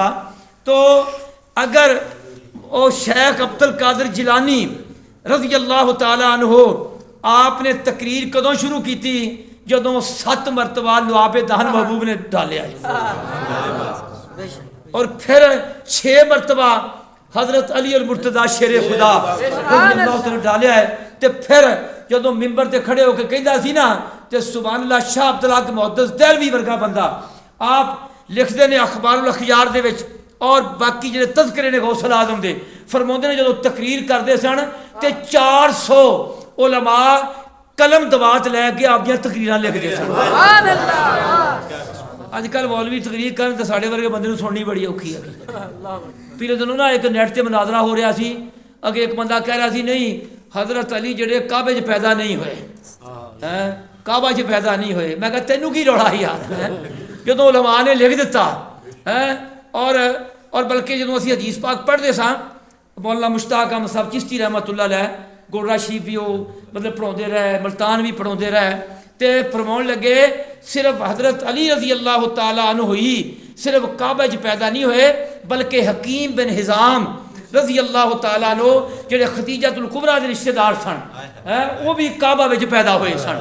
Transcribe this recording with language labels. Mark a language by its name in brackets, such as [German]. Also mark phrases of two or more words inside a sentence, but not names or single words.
[Punjabi] تو اگر او شیخ عبد القادر جیلانی رضی اللہ تعالیٰ عنہ آپ نے تقریر کدوں شروع کی تھی جدوں 7 مرتبہ لعاب دہن محبوب نے ڈالیا ہے اور پھر 6 مرتبہ حضرت علی المرتضیٰ شیر خدا رضی اللہ تعالیٰ ڈالیا ہے. تے پھر جدوں ممبر تے کھڑے ہو کے کہندا سی نا تے سبحان اللہ شاہ عبدالحق محدث دہلوی ورگا بندہ آپ لکھتے ہیں اخبار الاخیار دے وچ اور باقی جڑے تذکرے نے غوث العظم دے فرماندے نے جدوں تقریر کرتے سن تے 400 علماء قلم دوات لے کے آپ دیا تقریراں لکھتے سن. اج کل مولوی تقریر کرن تے ساڈے ورگے بندے نوں سننی بڑی اوکھی ہے. پچھلے دنوں نا ایک نیٹ تے مناظرہ ہو رہا سی اگے ایک بندہ کہہ رہا سی نہیں حضرت علی جڑے کعبے 'چ پیدا نہیں ہوئے کعبہ 'چ پیدا نہیں ہوئے. میں کہا تینوں کی روڑا یار جدوں علماء نے لکھ دیتا اور بلکہ جدوں اسی حدیث پاک پڑھتے ساں مولانا مشتاق احمد صاحب چشتی رحمۃ اللہ علیہ گولڑا شریف بھی وہ مطلب پڑھاتے رہے ملتان بھی پڑھاتے رہے تے فرماؤن لگے صرف حضرت علی رضی اللہ تعالیٰ عنہ ہوئی صرف کعبہ 'چ پیدا نہیں ہوئے بلکہ حکیم بن حزام رضی اللہ تعالیٰ عنہ جڑے ختیجۃ الکبریٰ دے رشتہ دار سن وہ بھی کعبہ وچ پیدا ہوئے سن.